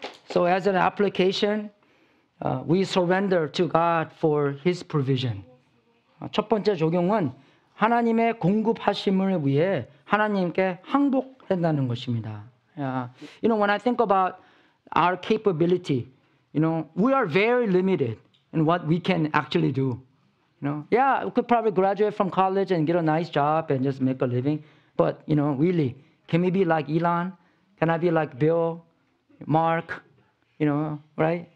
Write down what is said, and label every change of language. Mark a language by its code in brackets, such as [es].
[en] So as an application, we surrender to God for His provision. [ko] 첫 번째 적용은 하나님의 공급하심을 위해 하나님께 항복한다는 것입니다. [en] You know, when I think about our capability, you know, we are very limited in what we can actually do. You know, yeah, we could probably graduate from college and get a nice job and just make a living. But, you know, really, can we be like Elon? Can I be like Bill, Mark, you know, right?